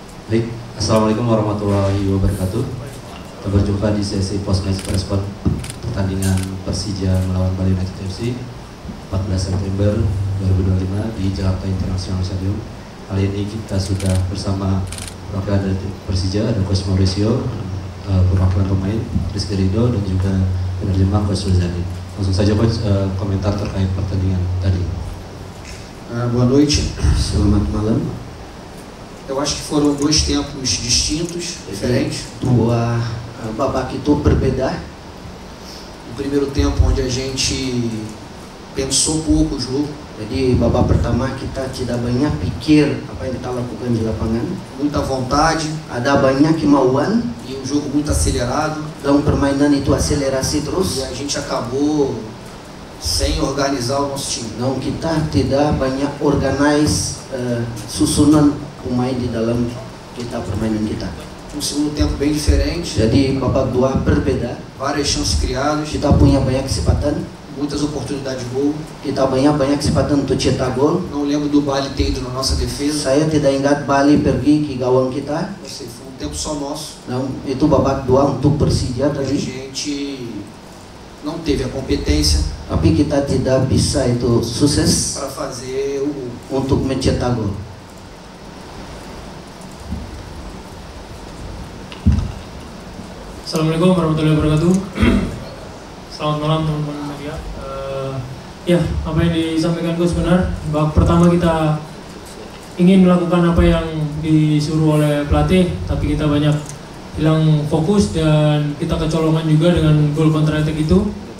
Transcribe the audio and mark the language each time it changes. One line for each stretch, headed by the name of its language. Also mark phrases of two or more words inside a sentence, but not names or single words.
Indonesian: Baik,
Arabic: السلام عليكم ورحمة الله وبركاته.
Indonesian: Kita berjumpa di sesi post-match respon pertandingan Persija melawan Bali United FC 14 September 2025 di Jakarta International Stadium. Kali ini kita sudah bersama perwakilan dari Persija, ada Coach Mauricio, perwakilan pemain Rizky Ridho, dan juga penerjemah Coach Rizali. Langsung saja Coach, komentar terkait pertandingan tadi.
Portuguese: Boa noite.
Indonesian: Selamat malam.
Portuguese: Eu acho que foram dois tempos distintos, diferentes.
Indonesian: Dua babak itu berbeda.
Portuguese: O primeiro tempo onde a gente pensou pouco o jogo.
Indonesian: Jadi babak pertama kita tidak banyak pikir apa yang kita lakukan di lapangan.
Portuguese: Muita vontade.
Indonesian: Ada banyak kemauan.
Portuguese: E um jogo muito acelerado.
Indonesian: Dan permainan itu akselerasi terus.
Portuguese: E a gente acabou sem organizar o nosso time.
Indonesian: Dan kita tidak banyak organize susunan pemain di dalam permainan kita.
Portuguese: Um segundo tempo bem diferente.
Indonesian: Jadi babak dua berbeda.
Portuguese: Várias chances criadas.
Indonesian: Kita punya banyak kesempatan.
Portuguese: Muitas oportunidades de gol.
Indonesian: Kita banyak kesempatan untuk cetak gol.
Portuguese: Não lembro do Bali ter ido na nossa defesa.
Indonesian: Saya tidak ingat Bali pergi ke gawang kita.
Portuguese: Foi um tempo só nosso.
Indonesian: Nah, itu babak dua untuk Persija
Portuguese: A
Indonesian: tadi.
Portuguese: gente não teve a competência.
Indonesian: Tapi kita tidak bisa itu sukses
Portuguese: para fazer o gol.
Indonesian: Untuk mencetak gol.
Arabic: السلام عليكم ورحمة الله وبركاته.
Indonesian: Selamat malam teman-teman media. Ya, apa yang disampaikan Coach benar. Babak pertama kita ingin melakukan apa yang disuruh oleh pelatih, tapi kita banyak hilang fokus dan kita kecolongan juga dengan gol
English: counter attack
Indonesian: itu.